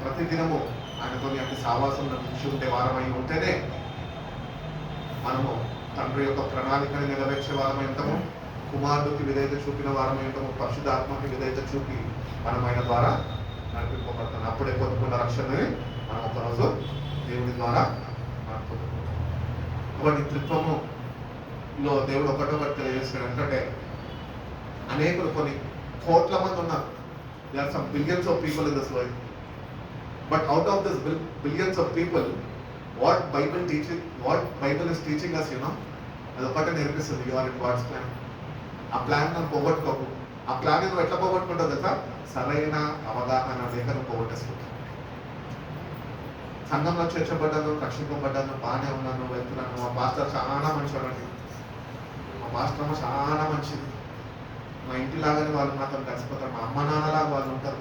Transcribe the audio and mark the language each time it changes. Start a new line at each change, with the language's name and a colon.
Telugu: ప్రతిదినము ఆయనతో అటు సావాసంలో నిలిచి ఉండే వారమై ఉంటేనే మనము తండ్రి యొక్క ప్రణాళికని నెరవేర్చే వారమై ఉంటాము, కుమారుడికి విధేయత చూపిన వారమై ఉంటాము, పరిశుద్ధాత్మకి విధేయత చూపి మనం ఆయన ద్వారా నడిపింపబడతాం. అప్పుడే పొందుకున్న రక్షణని మనం ఒకరోజు దేవుడి ద్వారా పొందుకుంటాం. కాబట్టి త్రిత్వములో దేవుడు ఒకటి తెలియజేస్తాడు. ఎందుకంటే అనేకులు కొన్ని కోట్ల మంది ఉన్నారు.
English: There are some billions of people in this world. But out of this billions of people, what Bible is teaching us,
Telugu: అది ఒకటే నేర్పిస్తుంది.
English: You are in God's plan.
Telugu: ఆ ప్లాన్ నువ్వు పోగొట్టుకోకు. ఆ ప్లాన్ నువ్వు ఎట్లా పోగొట్టుకుంటావు తెలుసా? సరైన అవగాహన లేక నువ్వు పోగొట్టేసుకుంటావు. సంఘంలో చేర్చబడ్డాను, రక్షింపబడ్డాను, బాగానే ఉన్నాను, వెళ్తున్నాను. మా పాస్టర్ చాలా మంచివాడండి, మా పాస్టర్ చాలా మంచిది, మా ఇంటి లాగానే వాళ్ళు మాత్రం కలిసిపోతారు, మా అమ్మ నాన్నలాగా వాళ్ళు ఉంటారు.